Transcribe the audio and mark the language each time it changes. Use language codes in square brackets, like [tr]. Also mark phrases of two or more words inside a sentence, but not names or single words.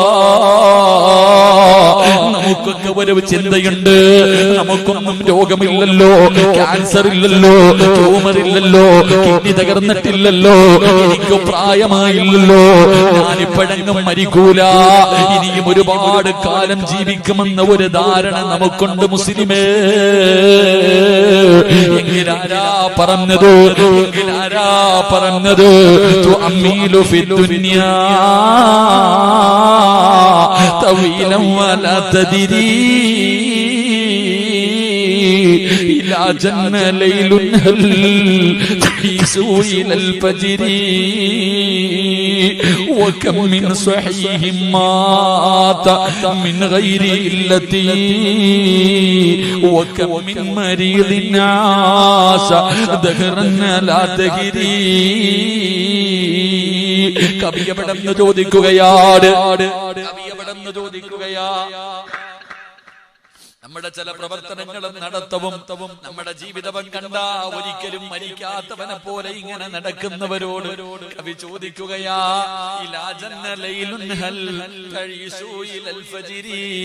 [ml] നമുക്കൊക്കെ ഒരു ചിന്തയുണ്ട്, നമുക്കൊന്നും രോഗമില്ലല്ലോ, ക്യാൻസർ ഇല്ലല്ലോ, ട്യൂമർ ഇല്ലല്ലോ, കിഡ്നി തകർന്നിട്ടില്ലല്ലോ, എനിക്ക് പ്രായമായില്ലല്ലോ, ഞാനിപ്പോഴെങ്ങും മരിക്കൂല, ഇനിയും ഒരുപാട് കാലം ജീവിക്കുമെന്ന ഒരു ധാരണ നമുക്കുണ്ട് മുസ്ലിമേ. എങ്കിലാരാ പറഞ്ഞത്, എങ്കിലാരാ പറഞ്ഞത് [ar] تؤمل في الدنيا طويلا ولا تدري إلى جنة ليل هل يسوء إلى الفجر وكم من صحيح مات من غير علة وكم من مريض عاش دهرا لا تجري. [ml] കവി എവിടെന്ന് ചോദിക്കുകയാണ്, കവി എവിടെന്ന് ചോദിക്കുകയാ. നമ്മുടെ ചില പ്രവർത്തനങ്ങളും നടത്തവും നമ്മുടെ ജീവിതവും കണ്ടാ ഒരിക്കലും മരിക്കാത്തവനെ പോലെ ഇങ്ങനെ നടക്കുന്നവരോട് കവി ചോദിക്കുകയാ, [ar] إلى جنة ليل هل تعيش إلى الفجر.